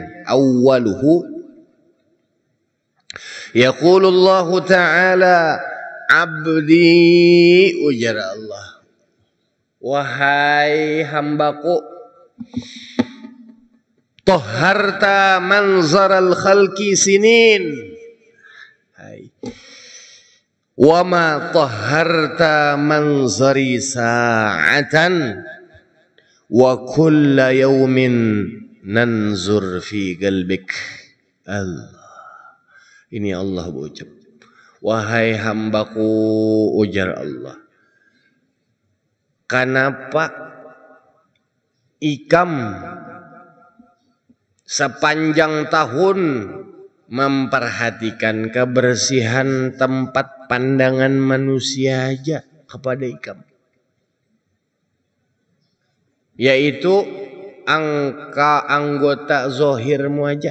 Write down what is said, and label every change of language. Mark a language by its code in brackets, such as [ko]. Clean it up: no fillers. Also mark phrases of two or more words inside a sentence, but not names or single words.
[ar] أوله يقول الله تعالى عبدي, ujar Allah, [bjn] wahai hambaku, [ar] طهرت منظر الخلق سنين وما طهرت منظري ساعة وكل يوم ننظر في قلبك. [bjn] Allah, ini Allah berucap, wahai hambaku, ujar Allah, kenapa ikam sepanjang tahun memperhatikan kebersihan tempat pandangan manusia aja kepada ikam, yaitu anggota zohirmu aja.